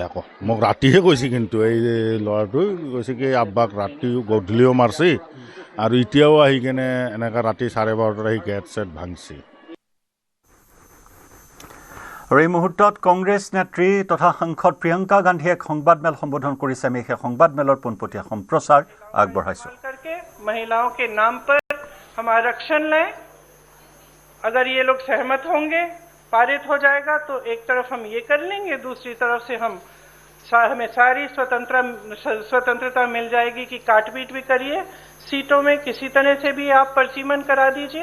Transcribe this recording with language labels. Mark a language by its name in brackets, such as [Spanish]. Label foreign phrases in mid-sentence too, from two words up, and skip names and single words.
[Assamese] আকৌ মোক ৰাতিহে কৈছে, কিন্তু এই ল'ৰাটোৱে কৈছে কি আব্বাক ৰাতিও গধূলিও মাৰছি আৰু এতিয়াও আহি কেনে এনেকৈ ৰাতি 12:30 আহি গেট চেট ভাঙছি। আৰু এই মুহূৰ্তত কংগ্ৰেছ নেত্ৰী তথা সাংসদ প্ৰিয়ংকা গান্ধীয়ে এক সংবাদমেল সম্বোধন কৰিছে। আমি সেই সংবাদমেলৰ পোনপটীয়া সম্প্ৰচাৰ আগবঢ়াইছোঁ। [Hindi] महिलाओं के नाम पर हम आरक्षण लें, अगर ये लोग सहमत होंगे, पारित हो जाएगा तो एक तरफ हम ये कर लेंगे, दूसरी तरफ से हमें सारी स्वतंत्रता मिल जाएगी कि काट पीट भी करिए, सीटों में किसी तरह से भी आप परिसीमन करा दीजिए।